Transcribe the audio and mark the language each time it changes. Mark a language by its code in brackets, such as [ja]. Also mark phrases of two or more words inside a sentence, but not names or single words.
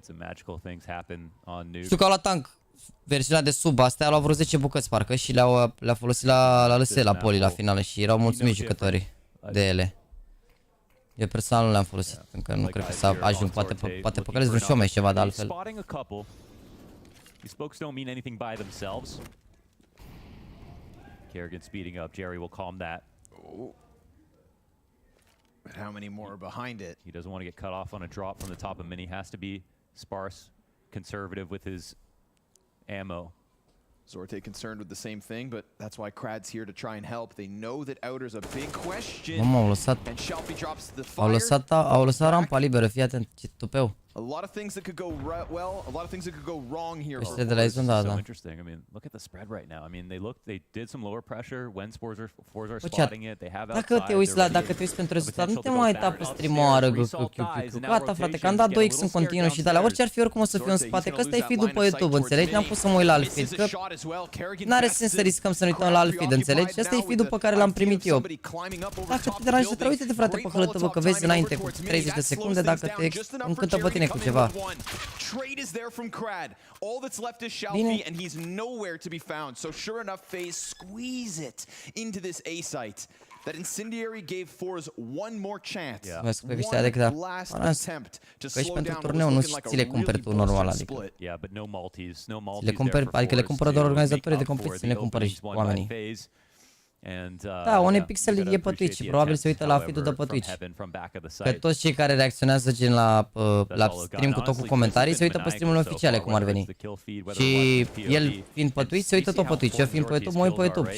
[ro] Știu că au la tank versiunea de sub astea, au vreo 10 bucăți parcă și le-au folosit la LS, la poli la finală și erau mulțumiți jucătorii de ele. Eu personal nu le-am folosit, încă nu cred că să ajung, poate pe care vreun mai ceva de altfel. [en] These folks don't mean anything by themselves. Kerrigan speeding up. Jerry will calm that. But how many more are behind it? He doesn't want to get cut off on a drop from the top of mini. Has to be sparse, conservative with his ammo. Zorte concerned with the same thing, but that's why Krad's here to try and help. They know that outer's a big question. And Shelby drops the fire. [ro] Au lăsat rampa liberă, fii atent, ce tupeu. [en] A lot of things that could go well, a lot of things that could go wrong here. [ro] Este de la izon, da. [en] So interesting. I mean, look at the spread right now. I mean, they did some lower pressure when FORZE are spotting it. They have outside. [ro] Dacă te uiți pentru rezultat, nu te mai uita pe stream-oară, gata, frate, că am dat 2x în continuu și de alea, orice ar fi, oricum o să fiu în spate, că ăsta e feed-ul pe YouTube, înțelegi? N-am pus să mă uit la alt feed, că n-are sens să riscăm să ne uităm la alt feed, înțelegi? Ăsta e feed-ul pe care l-am primit eu. Dacă te deranjează, uite-te, frate, pe hărătăvă, că vezi înainte cu 30 de secunde, dacă te încântă pe tine cu ceva. [en] Trade is there from Krad. All that's left is Shelby, and he's nowhere to be found. So sure enough, FaZe squeeze it into this A site. That incendiary gave FORZE one more chance. One last attempt to slow down what was looking like a really big split. Yeah, but no multis, no multis. [ro] Le cumperi, adică le cumpără doar organizatorii de competiții, le cumpără și oamenii. Da, un pixel e pe Twitch și probabil se uită la feed-ul de pe Twitch. Că toți cei care reacționează gen la stream cu tot cu comentarii se uită pe stream-urile oficiale, cum ar veni. Și el fiind pe Twitch se uită tot pe Twitch, eu fiind pe YouTube mă uit pe YouTube.